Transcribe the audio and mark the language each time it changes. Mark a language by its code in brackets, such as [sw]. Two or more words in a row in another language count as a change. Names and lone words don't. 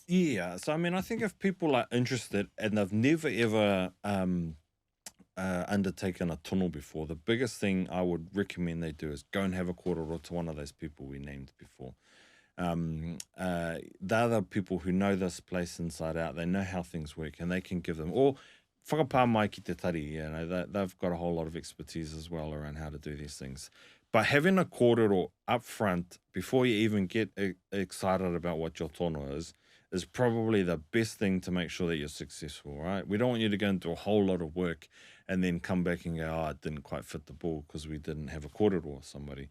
[en] Yeah, so I think if people are interested and they've never ever undertaken a tono before, the biggest thing I would recommend they do is go and have a kōrero to one of those people we named before. They're the people who know this place inside out. They know how things work and they can give them, or [mi] whakapā mai ki te tari, [en] they've got a whole lot of expertise as well around how to do these things. But having a kōrero up front before you even get excited about what your tono is probably the best thing to make sure that you're successful, right? We don't want you to go into a whole lot of work and then come back and go, it didn't quite fit the bill because we didn't have a kōrero or somebody.